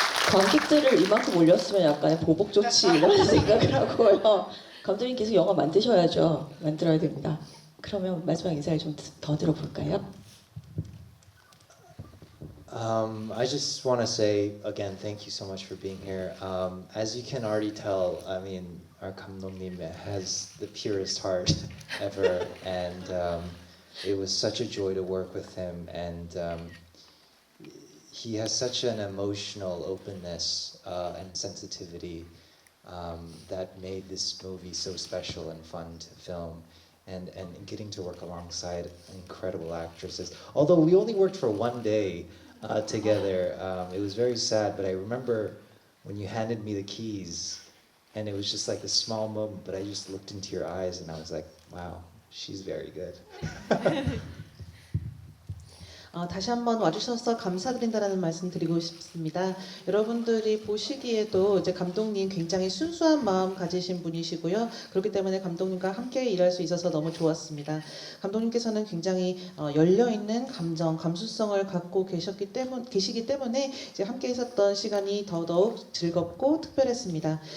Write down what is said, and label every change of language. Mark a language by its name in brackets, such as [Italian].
[Korean] 관객들을 이만큼 올렸으면 약간의 보복 조치 이런 생각을 하고요. 감독님께서 영화 만드셔야죠. 만들어야 됩니다. 그러면 마지막 인사를 좀 더 들어볼까요? [English] I just want to say again, thank you so much for being here. As you can already tell, I mean, our 감독님 has the purest heart ever, and it was such a joy to work with him. And he has such an emotional openness and sensitivity that made this movie so special and fun to film. And getting to work alongside incredible actresses. Although we only worked for one day together, it was very sad, but I remember when you handed me the keys, and it was just like a small moment, but I just looked into your eyes and I was like, wow, she's very good. [Korean] 다시 한번 와주셔서 감사드린다라는 말씀 드리고 싶습니다. 여러분들이 보시기에도 이제 감독님 굉장히 순수한 마음 가지신 분이시고요. 그렇기 때문에 감독님과 함께 일할 수 있어서 너무 좋았습니다. 감독님께서는 굉장히 열려있는 감수성을 갖고 계시기 때문에 이제 함께 있었던 시간이 더더욱 즐겁고 특별했습니다.